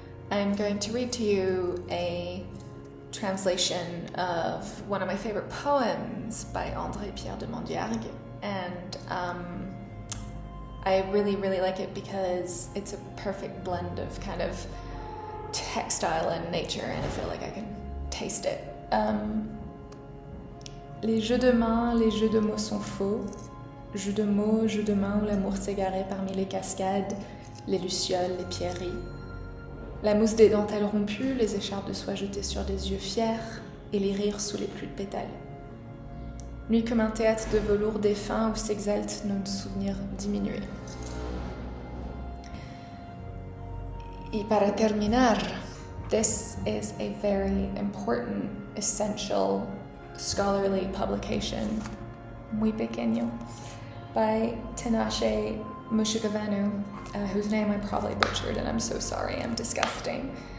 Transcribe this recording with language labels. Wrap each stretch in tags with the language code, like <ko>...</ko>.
<en>I'm going to read to you a translation of one of my favorite poems by André-Pierre de Mandiargues, and I really, really like it because it's a perfect blend of kind of textile and nature, and I feel like I can taste it.</en> <fr>Les jeux de main, les jeux de mots sont faux. Jeux de mots, jeux de main où l'amour s'égarait parmi les cascades, les lucioles, les pierreries. La mousse des dentelles rompues, les écharpes de soie jetées sur des yeux fiers, et les rires sous les pluies de pétales. Nuit comme un théâtre de velours défunt où s'exaltent nos souvenirs diminués.</fr> <es>Y para terminar,</es> <en>this is a very important, essential, scholarly publication,</en> <es>muy pequeño,</es> <en>by Tinashe Mushukavanu, whose name I probably butchered, and I'm so sorry, I'm disgusting.</en>